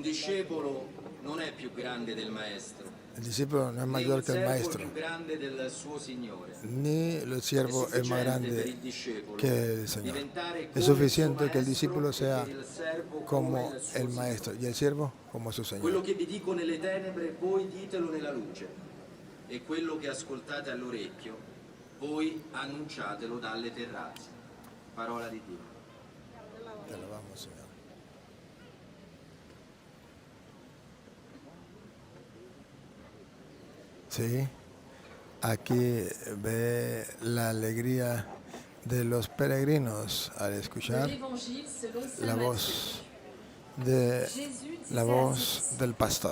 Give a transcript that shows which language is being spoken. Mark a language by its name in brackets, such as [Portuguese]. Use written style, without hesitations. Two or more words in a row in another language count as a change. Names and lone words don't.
[Spanish] El discípulo no es mayor que el maestro, ni el siervo es más grande que el Señor. Es suficiente que el discípulo sea como el maestro y el siervo como su Señor. [Italian] Quello che vi dico nelle tenebre, voi ditelo nella luce, e quello che ascoltate all'orecchio, voi annunciatelo dalle terrazze. Parola di Dio. [Spanish] Te lo vamos, Señor. Sí, aquí ve la alegría de los peregrinos al escuchar la voz del pastor.